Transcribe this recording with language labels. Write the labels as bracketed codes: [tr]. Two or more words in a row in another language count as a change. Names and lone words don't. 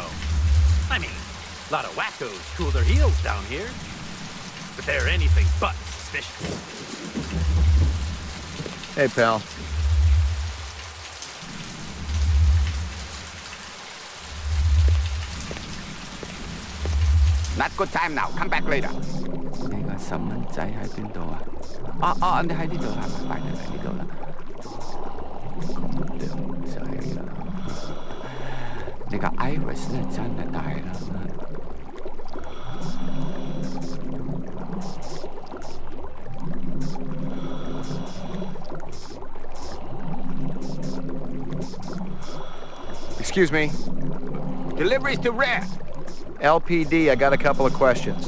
[en] I mean, a lot of wackos cool their heels down here, but they're anything but suspicious. Hey, pal. Not good time now. Come back later. [yue] 你個細蚊仔喺邊度啊？你喺呢度啦，快啲嚟呢度啦。靚仔啊！你個 iris 咧真係大啦。 [en] Excuse me. Deliveries to rare. LPD, I got a couple of questions.